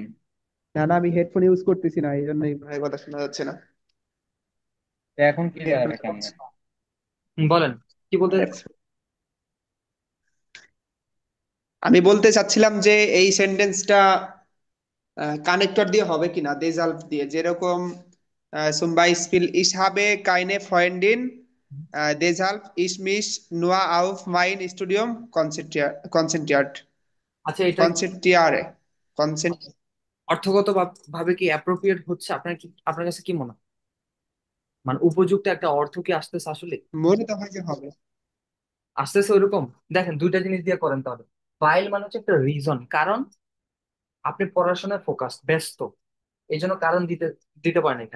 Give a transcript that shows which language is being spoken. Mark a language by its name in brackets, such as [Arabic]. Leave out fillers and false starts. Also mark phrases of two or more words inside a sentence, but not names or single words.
[Bangla] না না, আমি হেডফোন ইউজ করতেছি না, এই জন্যই ভাই কথা শোনা যাচ্ছে না। তো এখন ক্লিয়ার হেডফোন কেমনে? বলেন, কি বলতে চাচ্ছেন? আমি বলতে চাচ্ছিলাম যে এই সেন্টেন্সটা কানেক্টর দিয়ে হবে কিনা, দেজাল্ফ দিয়ে, যেরকম [German] zum Beispiel ich habe keine Freundin, deshalb ich mich nur auf mein Studium konzentriert [Bangla] আচ্ছা, এটা কি [German] konzentriere konzent [Bangla] অর্থগত ভাবে কি অ্যাপ্রোপ্রিয়েট হচ্ছে? আপনার কি, আপনার কাছে কি মনে হয়? মানে উপযুক্ত একটা অর্থ কি আসতেছে আসলে? মনে তো হয় যে হবে। আসতেছে ওইরকম? দেখেন, দুইটা জিনিস দিয়ে করেন তাহলে। ফাইল মানে হচ্ছে একটা রিজন, কারণ আপনি পড়াশোনায় ফোকাস, ব্যস্ত, এই জন্য কারণ দিতে দিতে পারেন এখানে।